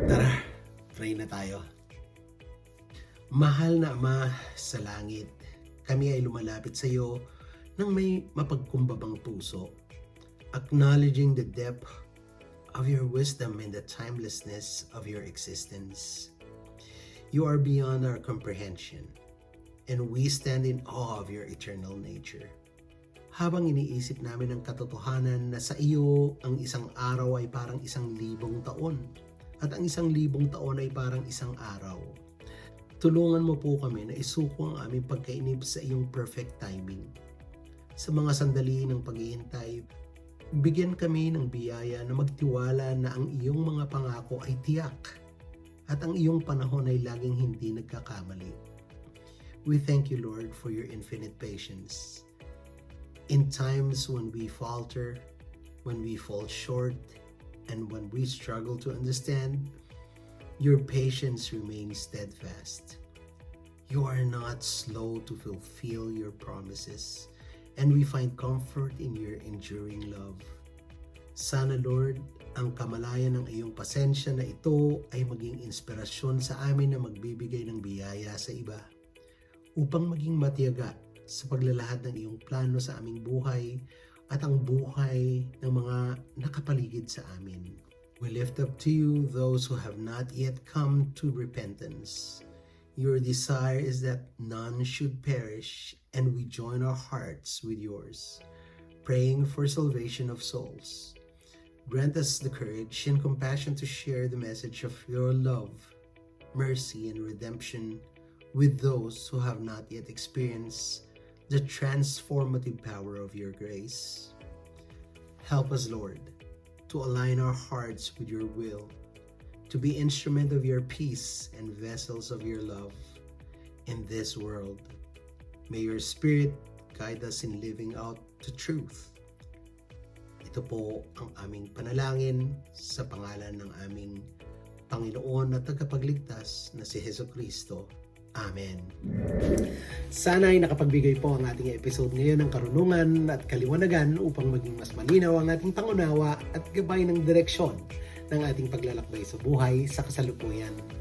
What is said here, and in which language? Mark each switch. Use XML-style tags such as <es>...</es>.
<tl>Tara, pray na tayo. Mahal na Ama sa langit, kami ay lumalapit sa iyo ng may mapagkumbabang puso,</tl> <en>acknowledging the depth of your wisdom and the timelessness of your existence. You are beyond our comprehension, and we stand in awe of your eternal nature.</en> <tl>Habang iniisip namin ang katotohanan na sa iyo ang isang araw ay parang 1,000 taon, at ang 1,000 taon ay parang isang araw, tulungan mo po kami na isuko ang aming pagkainip sa iyong</tl> <en>perfect timing.</en> <tl>Sa mga sandali ng paghihintay, bigyan kami ng biyaya na magtiwala na ang iyong mga pangako ay tiyak at ang iyong panahon ay laging hindi nagkakamali.</tl> <en>We thank you, Lord, for your infinite patience. In times when we falter, when we fall short, and when we struggle to understand, your patience remains steadfast. You are not slow to fulfill your promises, and we find comfort in your enduring love.</en> <tl>Sana, Lord, ang kamalayan ng iyong pasensya na ito ay maging inspirasyon sa amin na magbibigay ng biyaya sa iba, upang maging matiyaga sa paglalahad ng iyong plano sa aming buhay at ang buhay ng mga nakapaligid sa amin.</tl> <en>We lift up to you those who have not yet come to repentance. Your desire is that none should perish, and we join our hearts with yours, praying for salvation of souls. Grant us the courage and compassion to share the message of your love, mercy, and redemption with those who have not yet experienced the transformative power of your grace. Help us, Lord, to align our hearts with your will, to be instrument of your peace and vessels of your love in this world. May your Spirit guide us in living out the truth.</en> <tl>Ito po ang aming panalangin sa pangalan ng aming Panginoon at tagapagligtas na si Jesucristo. Amen. Sana ay nakapagbigay po ang ating episode ngayon ng karunungan at kaliwanagan upang maging mas malinaw ang ating pangunawa at gabay ng direksyon ng ating paglalakbay sa buhay sa kasalukuyan.</tl>